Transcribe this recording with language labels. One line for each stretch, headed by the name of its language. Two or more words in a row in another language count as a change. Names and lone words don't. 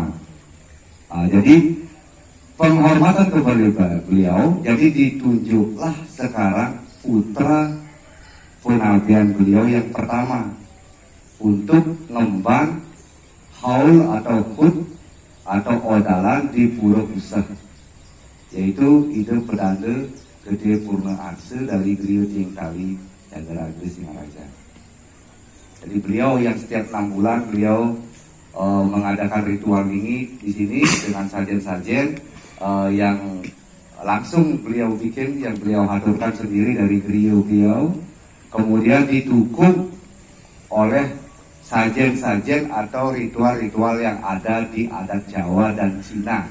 Indonesian: Jadi penghormatan kepada beliau, jadi ditunjuklah sekarang putra pengabdian beliau yang pertama untuk ngembang haul atau hut atau odalan di Pura Pusat, yaitu Ide Pedanda Gede Purna Arse dari Griyo Tingkali Negara Agri Singaraja. Jadi beliau yang setiap 6 bulan beliau mengadakan ritual ini di sini dengan sajen-sajen yang langsung beliau bikin, yang beliau haturkan sendiri dari Griyo beliau, kemudian didukung oleh sajen-sajen atau ritual-ritual yang ada di adat Jawa dan Cina.